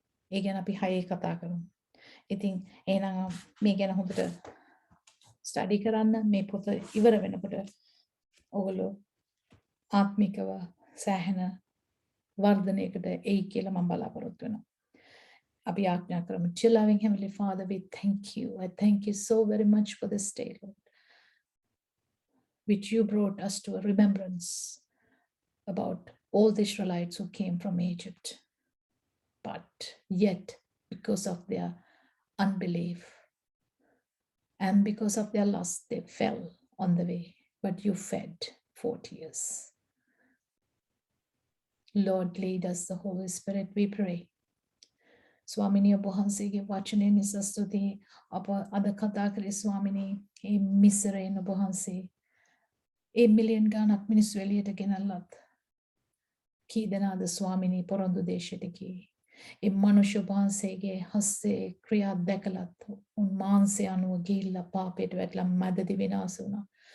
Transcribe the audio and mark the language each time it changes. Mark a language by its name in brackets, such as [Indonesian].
[Sinhala] ඒ ගැන අපි 6 කතා කරමු. ඉතින් එහෙනම් මේ ගැන හොඳට ස්ටඩි කරන්න මේ පොත ඉවර වෙනකොට ඔයගොල්ලෝ ආත්මිකව සෑහෙන වර්ධනයකට එයි කියලා මම බලාපොරොත්තු වෙනවා. අපි ආඥා කරමු. [English] Dear loving Heavenly Father, we thank you. I thank you so very much for this day, Lord, which you brought us to a remembrance about all the Israelites who came from Egypt. But yet, because of their unbelief and because of their lust, they fell on the way. But you fed 40 years. Lord, lead us the Holy Spirit, we pray. [Sinhala] ස්වාමිනී ඔබ වහන්සේගේ වචනය නිසා ස්තුතියි. අප අද කතා කරේ ස්වාමිනී මේ මිස්රයෙන් ඔබ වහන්සේ ඒ මිලියන් ගණක් මිනිස්සු එළියට ගෙනල්ලත් කී දෙනාද ස්වාමිනී පොරොන්දු දේශයට ගියේ. ඒ මනුෂ්‍ය වහන්සේගේ හස්තේ ක්‍රියා දැකලත් උන්වහන්සේ අනුව ගිහිල්ලා පාපයට වැටලා මැදදී විනාශ වුණා.